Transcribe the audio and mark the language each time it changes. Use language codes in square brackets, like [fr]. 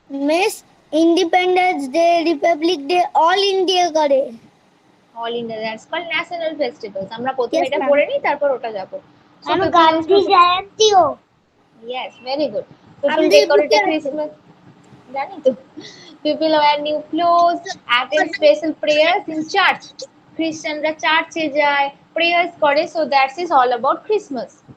[en] মিস independence day republic day all India করে all India, that's called national festivals. [bn] আমরা প্রথমে এটা পড়ে নিই, তারপর ওটা যাবো। Gandhi জয়ন্তীও [en] Yes, very good. People decorate a Christmas, [bn] জানি তো। [en] People wear new clothes, attend special prayers in church. [bn] খ্রিস্টানরা চার্চে যায়, প্রেয়ার্স করে, [en] So that's is all about Christmas.